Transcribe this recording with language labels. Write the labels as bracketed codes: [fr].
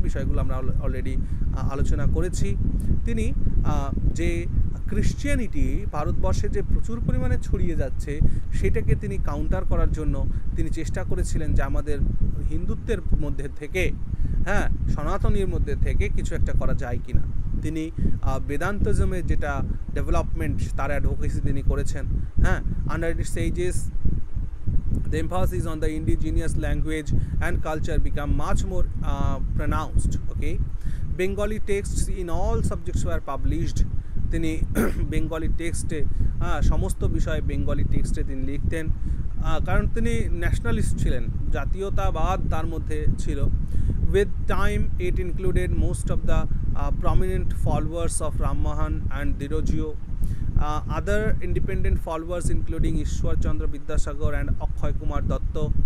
[bn] বিষয়গুলো আমরা অলরেডি আলোচনা করেছি। তিনি যে ক্রিশ্চিয়ানিটি ভারতবর্ষে যে প্রচুর পরিমাণে ছড়িয়ে যাচ্ছে, সেটাকে তিনি কাউন্টার করার জন্য তিনি চেষ্টা করেছিলেন যে আমাদের হিন্দুত্বের মধ্যে থেকে, হ্যাঁ, সনাতনীর মধ্যে থেকে কিছু একটা করা যায় কিনা। তিনি বেদান্তজমের যেটা ডেভেলপমেন্ট, তার অ্যাডভোকেসি তিনি করেছেন। [en] হ্যাঁ, under its ages the emphasis on the indigenous language and culture become much more pronounced. Okay, Bengali texts in all subjects were published. [bn] তিনি বেঙ্গলি টেক্সটে, সমস্ত বিষয়ে বেঙ্গলি টেক্সটে তিনি লিখতেন, কারণ তিনি ন্যাশনালিস্ট ছিলেন, জাতীয়তাবাদ তার মধ্যে ছিল। [en] With time it included most of the prominent followers of Rammohan and Dirojio. Other independent followers including Ishwar Chandra Vidyasagar and Akshay Kumar Datta.